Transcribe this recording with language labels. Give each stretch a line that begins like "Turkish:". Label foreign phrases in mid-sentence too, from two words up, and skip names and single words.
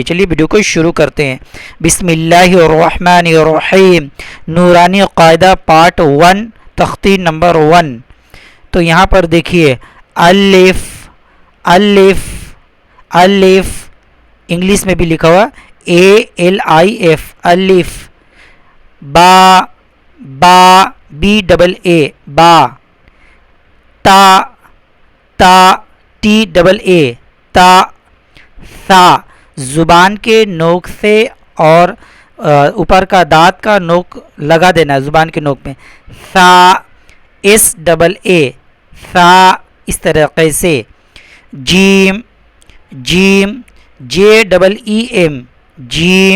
Urdu: چلیے ویڈیو کو شروع کرتے ہیں۔
Arabic: بسم اللہ الرحمن الرحیم۔
Urdu: نورانی قاعدہ پارٹ 1، تختی نمبر 1۔ تو یہاں پر دیکھیے، الف الف الف، انگلش میں بھی لکھا ہوا ALIF، الف۔ با با BAA، با۔ تا تا TAA، تا۔ ثا، زبان کے نوک سے اور اوپر کا دانت کا نوک لگا دینا ہے زبان کے نوک میں۔ ثا، SAA، ثا، اس طریقے سے۔ جیم جیم JEEM، جیم۔